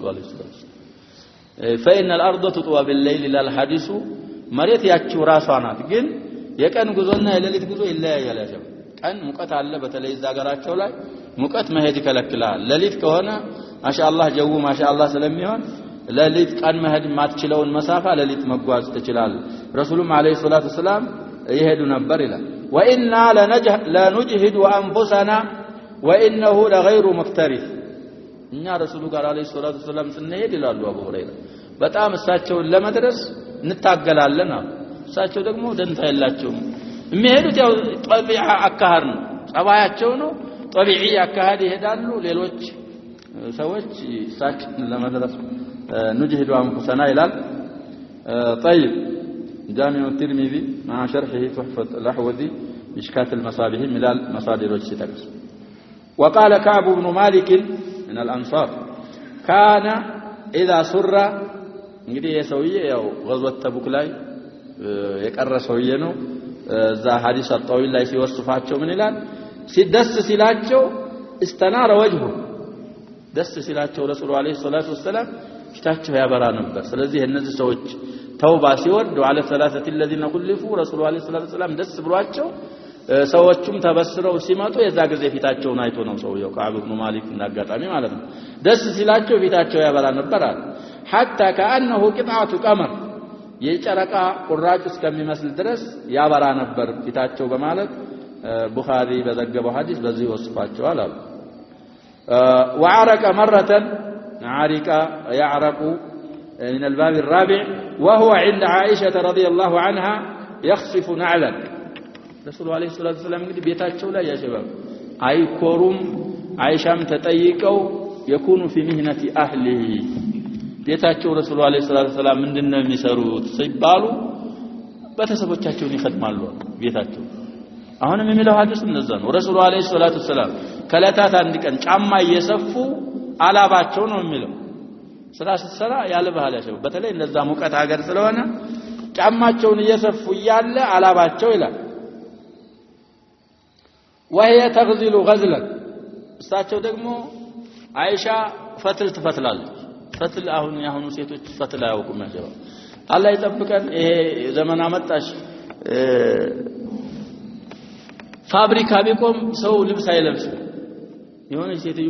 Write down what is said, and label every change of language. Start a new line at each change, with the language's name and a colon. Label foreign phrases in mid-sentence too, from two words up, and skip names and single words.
Arabic: عليه الصلاة والسلام። فإن الأرض تطوى بالليل للحديث
Amharic: መሬት ያቺው ራሷ ናት። ግን የቀን ጉዞና የሌሊት ጉዞ ይለያያል። ቀን ሙቀት አለ በተለይ እዛ ሀገራቸው ላይ ሙቀት መሄድ ይከለክላል። ሌሊት ከሆነ ማሻአላህ ጀው ማሻአላህ ስለሚሆን ሌሊት ቀን መሄድ ማትችለውን መሳፋ ሌሊት መጓዝ ትችላል። ረሱሉም አለይሂ
Arabic: الصلاة والسلام
Amharic: ይሄዱ ነበር ይላል።
Arabic: وإنا لنجهد أنفسنا وإنه لغير مكترث
Amharic: እኛ ረሱሉ ጋር
Arabic: عليه الصلاة والسلام
Amharic: ስንሄድ ይላሉ አቡ ሁረይራ በጣም እሳቸውን ለመድረስ እንታገላለን። እሳቸው ደግሞ ደንታ የላቸውም። የሚሄዱት ያው ጠቢዓ አካሃድ ነው ጸባያቸው ነው። ጠቢዒ አካሃድ ይሄዳሉ። ሌሎች ሰዎች እሳቸውን ለመድረስ
Arabic: نجهد أنفسنا
Amharic: ይላል።
Arabic: طيب جامع الترمذي مع شرحه تحفة الأحوذي مشكاة المصابيح من المصادر والشتاكس. وقال كعب بن مالك من الأنصار كان إذا سر
Amharic: እንግዲህ የሰውዬ ያው غزوة ተቡክ ላይ የቀረ ሰውዬ ነው። እዛ ሐዲስ አጣዊል ላይ ሲወስፋቸው ምን ይላል? ሲደስ ሲላቸው
Arabic: استنار وجهه
Amharic: ደስ ሲላቸው ረሱሉ
Arabic: عليه الصلاة والسلام
Amharic: ፊታቸው ያበራ ነበር። ስለዚህ እነዚህ ሰዎች ተውባ ሲወርድ
Arabic: وعلى الثلاثه الذين خلفوا
Amharic: ረሱሉ
Arabic: عليه الصلاة والسلام
Amharic: ደስ ብሏቸው ሰዎቹም ተበስረው ሲመጡ የዛ ጊዜ ፊታቸውን አይቶ ነው ሰውየው ከዓብ ኢብኑ ማሊክ እንዳጋጣሚ ማለት ነው ደስ ሲላቸው ፊታቸው ያበራ ነበር አለ
Arabic: حتى كأنه قطعة قمر
Amharic: የጨረቃ ቁራጭ እስከሚመስል ድረስ ያበራ ነበር ፊታቸው በማለት ቡኻሪ በዘገበው ሐዲስ በዚህ ወስፋቸዋል አሉ
Arabic: وعرق مرة عرق يعرق من الباب الرابع وهو عند عائشة رضي الله عنها يخصف نعلا رسول الله عليه الصلاة والسلام
Amharic: እንግዲህ ቤታቸው ላይ ያሸባብ አይኮሩም አይሻም ተጠይቀው
Arabic: يكون في مهنة أهله
Amharic: ቤታቸው ረሱል
Arabic: عليه الصلاة سلام
Amharic: ምንድነው የሚሰሩት ሲባሉ በተሰቦቻቸውን ይخدማሉ ቤታቸው አሁንም የሚለው ሐዲስ እንደዛ ነው ረሱል
Arabic: عليه الصلاة سلام
Amharic: ከለታት አንድ ቀን ጫማ እየሰፉ አላባቸው ነው የሚለው ስራ ስትሰራ ያለ ባህል ያሸው በተለይ እንደዛ ሙቀት ሀገር ስለሆነ ጫማቸውን እየሰፉ ያለ አላባቸው ይላል
Arabic: وهي تغزل غزلا
Amharic: እሳቸው ደግሞ አይሻ ፈትል ትፈትላለች ፈትል አሁን ያሁኑ ሴቶች ፈትል አያውቁም ያጀባ አላህ ይጠብቀን ይሄ ዘመን አመጣሽ ፋብሪካ ቢቆም ሰው ልብስ አይለብስም የሆነ ሴትዮ